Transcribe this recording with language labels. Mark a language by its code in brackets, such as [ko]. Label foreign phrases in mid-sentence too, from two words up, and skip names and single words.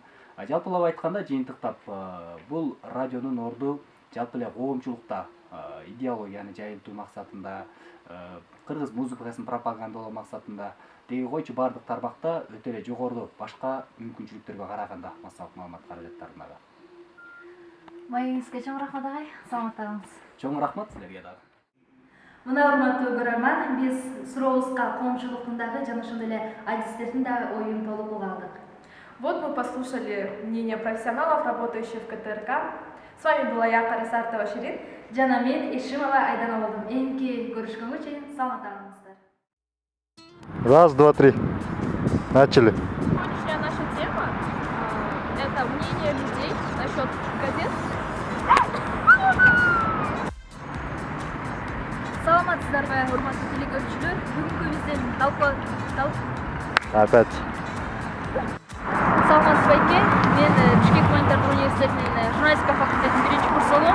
[ky] Жалпылап айтканда, жыйынтыктап, бул радионун орду жалпы эле коомчулукта идеологияны жайылтуу максатында, кыргыз музыкасын пропагандалоо максатында деги койчу баардык тармакта өтө эле жогору башка мүмкүнчүлүктөргө караганда массалык маалымат каражаттарындагы. Маегиңизге чоң рахмат агай, саламаттыгыңыз. Чоң рахмат силерге дагы. Мына урматтуу көрөрман, биз сурообузга коомчулуктун дагы жана ошондой эле адистердин да оюн толук уга алдык. [ru] Вот мы послушали мнение профессионалов, работающих в КТРК. С вами была я, Карасартова Ширин. [ky] Жана мен Ишимова Айдана болдум. Эмки көрүшкөнгө чейин саламатта калыңыздар. [ru] Раз, два, три. Начали. Сегодняшняя наша тема – это мнение людей насчет газет. [ky] Саламатсыздарбы, урматтуу телекөрүүчүлөр. Бүгүнкү биздин [ru] Опять. [ky] Саламатсызбы экен. Мен Бишкек гуманитардык университетинин журналистика факультетинин 1-курс болом.